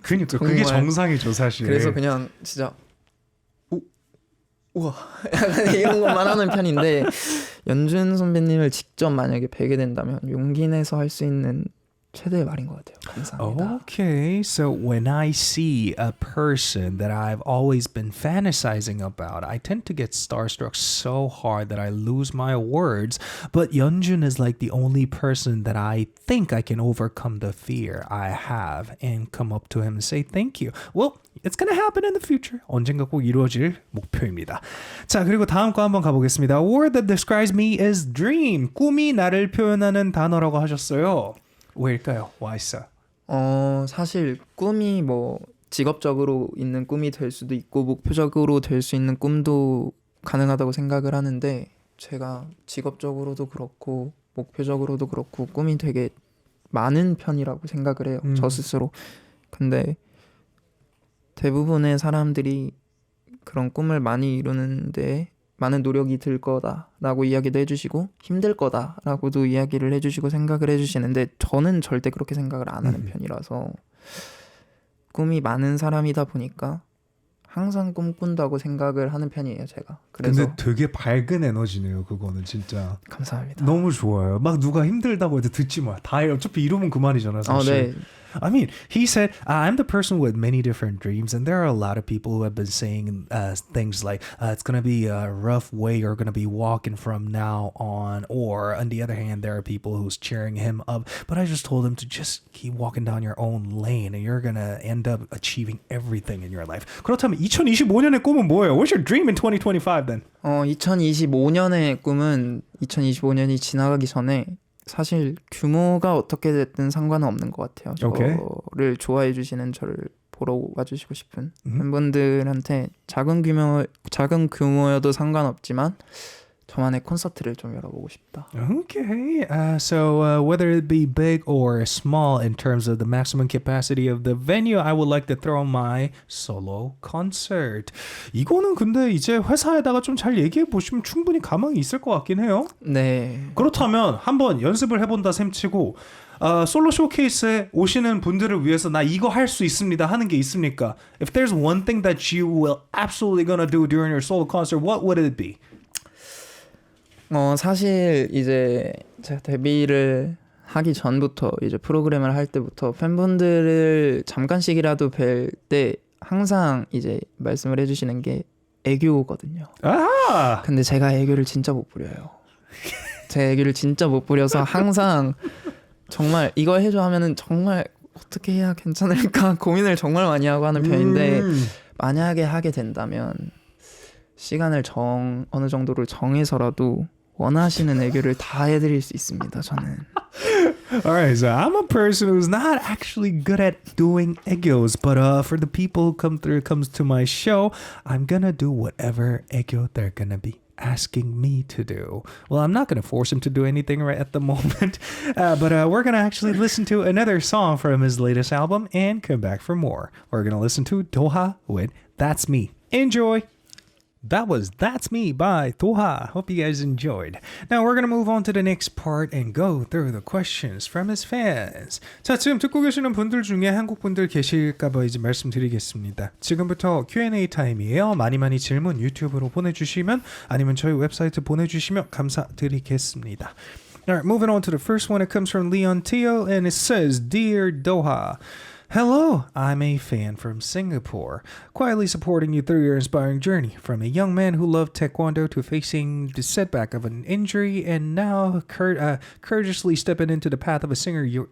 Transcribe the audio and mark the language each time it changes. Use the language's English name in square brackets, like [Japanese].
[Korean] 그러니까 그게 정말. 정상이죠 사실. 그래서 그냥 진짜 우와 약간 이런 것만 하는 편인데 연준 선배님을 직접 만약에 뵈게 된다면 용기 내서 할 수 있는 최대의 말인 것 같아요. 감사합니다. [English] Okay, so when I see a person that I've always been fantasizing about, I tend to get starstruck so hard that I lose my words. But Yeonjun is like the only person that I think I can overcome the fear I have and come up to him and say thank you. Well, it's gonna happen in the future. [Korean] 언젠가 꼭 이루어질 목표입니다. 자, 그리고 다음 거 한번 가보겠습니다. [English] A word that describes me is dream. [Korean] 꿈이 나를 표현하는 단어라고 하셨어요. 왜일까요? [English] Why so? [Korean] 사실 꿈이 뭐 직업적으로 있는 꿈이 될 수도 있고 목표적으로 될 수 있는 꿈도 가능하다고 생각을 하는데 제가 직업적으로도 그렇고 목표적으로도 그렇고 꿈이 되게 많은 편이라고 생각을 해요. 저 스스로. 근데 대부분의 사람들이 그런 꿈을 많이 이루는데 많은 노력이 들 거다라고 이야기도 해주시고 힘들 거다라고도 이야기를 해주시고 생각을 해주시는데 저는 절대 그렇게 생각을 안 하는 편이라서 꿈이 많은 사람이다 보니까 항상 꿈꾼다고 생각을 하는 편이에요, 제가. 그래서 근데 되게 밝은 에너지네요, 그거는 진짜. 감사합니다. 너무 좋아요. 막 누가 힘들다고 해도 듣지 마. 다 해. 어차피 이루면 그만이잖아, 사실. 네. [English] I mean, he said, I'm the person with many different dreams, and there are a lot of people who have been saying things like, it's going to be a rough way you're going to be walking from now on. Or, on the other hand, there are people who's cheering him up. But I just told him to just keep walking down your own lane, and you're going to end up achieving everything in your life. [Korean] 그렇다면 2025년의 꿈은 뭐예요? [English] What's your dream in 2025 then? [Korean] 2025년의 꿈은 2025년이 지나가기 전에 사실 규모가 어떻게 됐든 상관은 없는 것 같아요. 오케이. 저를 좋아해 주시는 저를 보러 와주시고 싶은 팬분들한테 작은 규모여도 상관없지만 저만의 콘서트를 좀 열어보고 싶다. [English] Okay. So whether it be big or small in terms of the maximum capacity of the venue, I would like to throw my solo concert. [Korean] 이거는 근데 이제 회사에다가 좀 잘 얘기해 보시면 충분히 가망이 있을 것 같긴 해요. 네. 그렇다면 한번 연습을 해본다 셈치고 솔로 쇼케이스에 오시는 분들을 위해서 나 이거 할 수 있습니다 하는 게 있습니까? [English] If there's one thing that you will absolutely gonna do during your solo concert, what would it be? [Korean] 사실 이제 제가 데뷔를 하기 전부터 이제 프로그램을 할 때부터 팬분들을 잠깐씩이라도 뵐 때 항상 이제 말씀을 해주시는 게 애교거든요. 아! 근데 제가 애교를 진짜 못 부려요. 제 애교를 진짜 못 부려서 항상 정말 이거 해줘 하면은 정말 어떻게 해야 괜찮을까 고민을 정말 많이 하고 하는 편인데 만약에 하게 된다면 시간을 어느 정도를 정해서라도 원하시는 애교를 다 해드릴 수 있습니다. 저는. [English] Alright, so I'm a person who's not actually good at doing egos, but for the people who comes to my show, I'm gonna do whatever ego they're gonna be asking me to do. Well, I'm not gonna force him to do anything right at the moment, but we're gonna actually listen to another song from his latest album and come back for more. We're gonna listen to Doha with That's Me. Enjoy! That was That's Me by Toha. Hope you guys enjoyed. Now we're going to move on to the next part and go through the questions from his fans. [Korean] 자, 지금 듣고 계시는 분들 중에 한국 분들 계실까봐 이제 말씀드리겠습니다. 지금부터 Q&A 타임이에요. 많이 질문 유튜브로 보내주시면 아니면 저희 웹사이트 보내주시면 감사드리겠습니다. [English] Alright, moving on to the first one. It comes from Leon Teo and it says, Dear Doha, hello, I'm a fan from Singapore, quietly supporting you through your inspiring journey, from a young man who loved Taekwondo to facing the setback of an injury and now courageously stepping into the path of a singer.